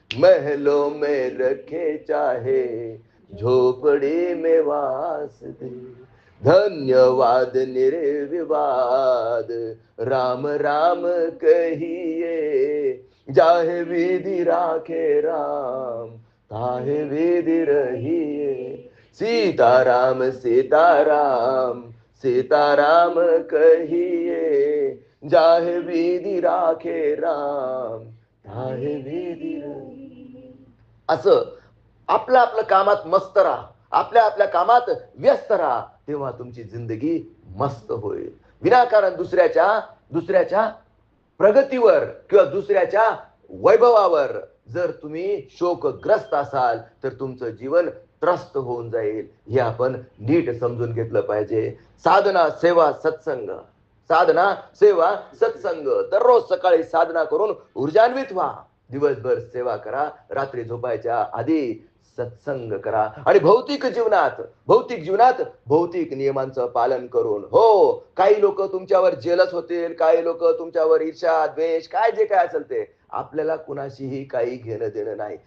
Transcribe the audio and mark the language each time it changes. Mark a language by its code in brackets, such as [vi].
[hi] महलों में रखे चाहे झोपड़ी में वास दे, धन्यवाद निर्विवाद राम राम कहिए, जाहे विधि राखे राम, ताहे विधि रहिए। सीताराम सीताराम सीताराम कहिए, जाहे विधि राखे राम, ताहे विधि रहिए। [mr] असं आपल्या आपल्या कामात मस्त राहा, आपल्या आपल्या कामात व्यस्त राहा, तेव्हा तुमची जिंदगी मस्त होईल. विनाकारण दुसऱ्याच्या प्रगतीवर किंवा दुसऱ्याच्या वैभवावर जर तुम्ही शोकग्रस्त असाल तर तुमचं जीवन त्रस्त होऊन जाईल. हे आपण नीट समजून घेतलं पाहिजे. साधना सेवा सत्संग, साधना सेवा सत्संग. दररोज सकाळी साधना करून ऊर्जान्वित व्हा. दिवसभर सेवा करा, रात्री झोपायच्या आधी सत्संग करा. आणि भौतिक जीवनात भौतिक नियमांचं पालन करून, हो, काही लोक तुमच्यावर जेलस होतील, काही लोक तुमच्यावर ईर्ष्या द्वेष काय जे काय असेल ते, आपल्याला कुणाशीही काही घेणं देणं नाही.